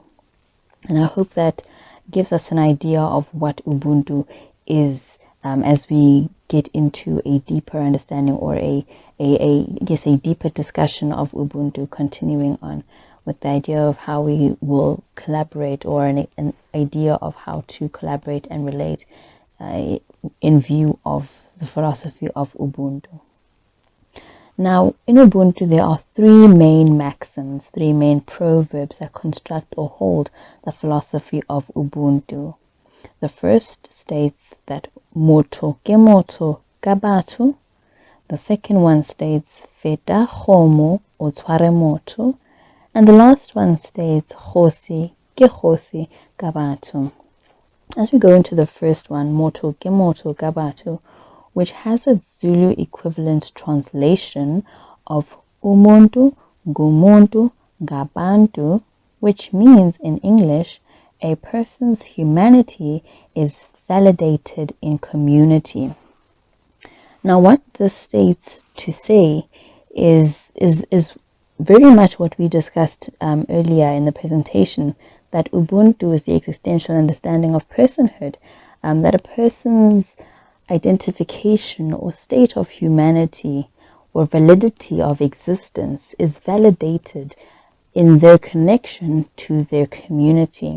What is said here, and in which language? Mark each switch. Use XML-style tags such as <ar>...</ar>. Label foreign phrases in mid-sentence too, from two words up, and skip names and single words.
<en>And I hope that gives us an idea of what Ubuntu is as we get into a deeper understanding or a deeper discussion of Ubuntu, continuing on with the idea of how we will collaborate, or an idea of how to collaborate and relate in view of the philosophy of Ubuntu. Now, in Ubuntu, there are three main maxims, three main proverbs that construct or hold the philosophy of Ubuntu. The first states that</en> <tn>moto ke moto ka batho.</tn> <en>The second one states</en> <tn>feta kgomo o tshware motho.</tn> <en>And the last one states</en> <tn>kgosi ke kgosi ka batho.</tn> <en>As we go into the first one,</en> <tn>moto ke moto ka batho,</tn> <en>which has a Zulu equivalent translation of</en> <zu>umuntu ngumuntu ngabantu,</zu> <en>which means in English, a person's humanity is validated in community. Now, what this states to say is very much what we discussed earlier in the presentation, that Ubuntu is the existential understanding of personhood, that a person's identification or state of humanity or validity of existence is validated in their connection to their community.</en>